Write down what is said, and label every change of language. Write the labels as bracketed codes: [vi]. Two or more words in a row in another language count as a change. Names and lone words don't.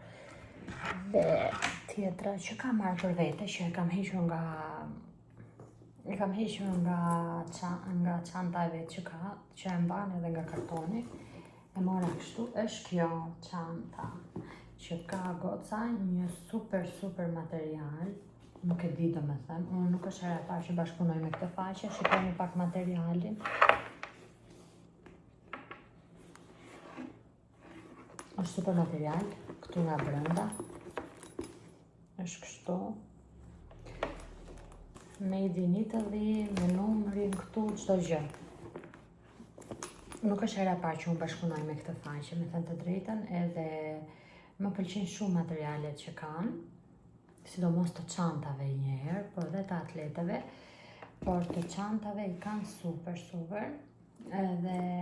[sq] Dhe tjetra që kam marrë për vete, që e kam hequr nga çanta e vetë që e mban edhe nga kartoni, e mora kështu, është kjo çanta që ka goca një super material, nuk e di do me them, unë nuk është hera parë që bashkëpunoj me këtë faqe, shikoni pak materialin. Është super material, këtu nga brenda, është kështu. [en] Made in Italy, [sq] me numrin këtu, çdo gjë. Nuk është hera parë që unë bashkëpunoj me këtë faqe, me thënë të drejtën, edhe më pëlqejnë shumë materialet që kanë, sidomos të çantave njëherë, por edhe të atleteve, por të çantave i kanë super, edhe